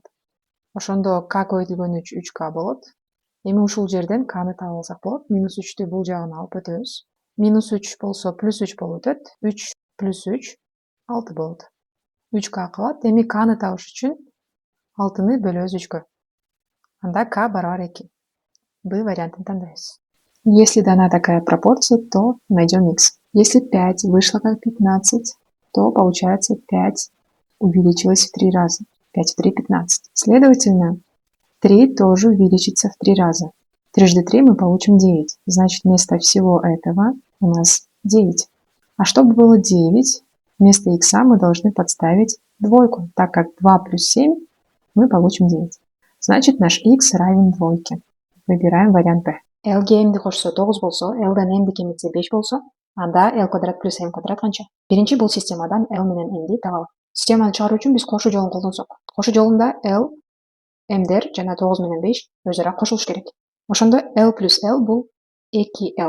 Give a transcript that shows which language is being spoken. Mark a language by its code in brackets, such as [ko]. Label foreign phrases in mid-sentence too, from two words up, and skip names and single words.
[ky] Ошондо k көбөйтүлгөн 3 3k болот. Эми ушул жерден k'ны таап алсак болот. Минус 3-тү бул жагына алып өтөбүз. Минус 3 болсо плюс 3 болуп өтөт. 3 плюс 3 6 болот. 3k калат. Эми k'ны табыш үчүн 6-ны бөлөбүз 3кө. Анда k барабар 2. Б вариантын тандайбыз. [ru] Если дана такая пропорция, то найдем x. Если 5 вышло как 15, то получается 5 увеличилось в 3 раза. 5 в 3 – 15. Следовательно, 3 тоже увеличится в 3 раза. Трижды 3 мы получим 9. Значит, вместо всего этого у нас 9. А чтобы было 9, вместо x мы должны подставить двойку, так как 2 плюс 7 мы получим 9. Значит, наш x равен двойке. Выбираем вариант Б. [ky] L'ге m'ди кошсо 9 болсо, L'дан m'ди кемитсе 5 болсо, анда L квадрат плюс M квадрат канча? Биринчи бул системадан L менен M'ди табалы. Системаны чыгаруу үчүн биз кошуу жолун колдонсок. Кошуу жолунда L, M'дер жана 9 менен 5 өзара кошулуш керек. Ошондо L плюс L бул 2L.